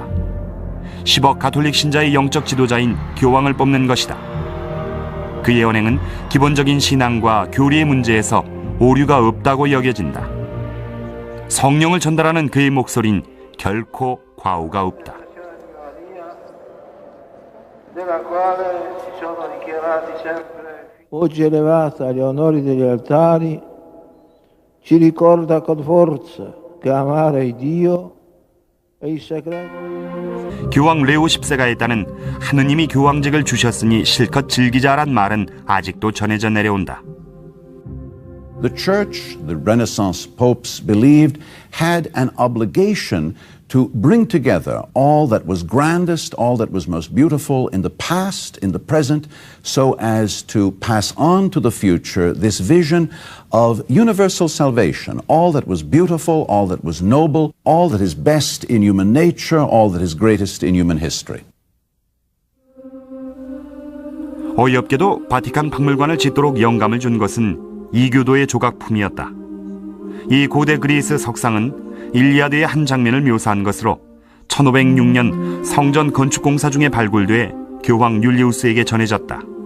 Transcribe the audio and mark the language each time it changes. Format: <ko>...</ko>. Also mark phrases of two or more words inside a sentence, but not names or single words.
<ko>10억 가톨릭 신자의 영적 지도자인 교황을 뽑는 것이다. 그의 언행은 기본적인 신앙과 교리의 문제에서 오류가 없다고 여겨진다. 성령을 전달하는 그의 목소리는 결코 과오가 없다.</ko> <it>della quale si sono dichiarati sempre oggi elevata agli onori degli altari, ci ricorda con forza che amare il Dio e il segreto.</it> <ko>교황 레오 10세가 했다는 하느님이 교황직을 주셨으니 실컷 즐기자란 말은 아직도 전해져 내려온다.</ko> <en>The church, the Renaissance popes believed, had an obligation to bring together all that was grandest, all that was most beautiful in the past, in the present, so as to pass on to the future this vision of universal salvation, all that was beautiful, all that was noble, all that is best in human nature, all that is greatest in human history.</en> <ko>어이없게도 바티칸 박물관을 짓도록 영감을 준 것은 이교도의 조각품이었다. 이 고대 그리스 석상은 일리아드의 한 장면을 묘사한 것으로 1506년 성전 건축 공사 중에 발굴돼 교황 율리우스에게 전해졌다.</ko>